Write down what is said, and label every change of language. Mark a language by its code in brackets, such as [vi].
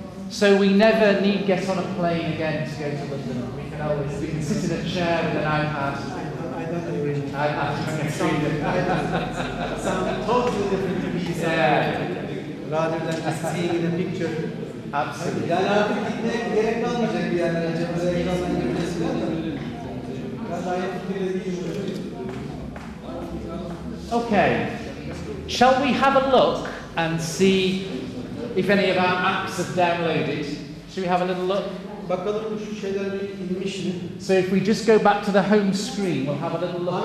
[en] So we never need get on a plane again to go to London. We can sit in a chair with an iPad. iPad. Sound totally different to me. Yeah. Rather than just seeing in a picture. Absolutely. [tr] Yani artık gitmeye gerek kalmayacak bir yerlere. Böyle ekrandan görmesinden de. Ben daha iyi değilim. [en] Okay. Shall we have a look and see if any of our apps have downloaded? Should we have a little look? [tr] Bakalım şu şeyler bir inmiş mi? [en] So if we just go back to the home screen, we'll have a little look and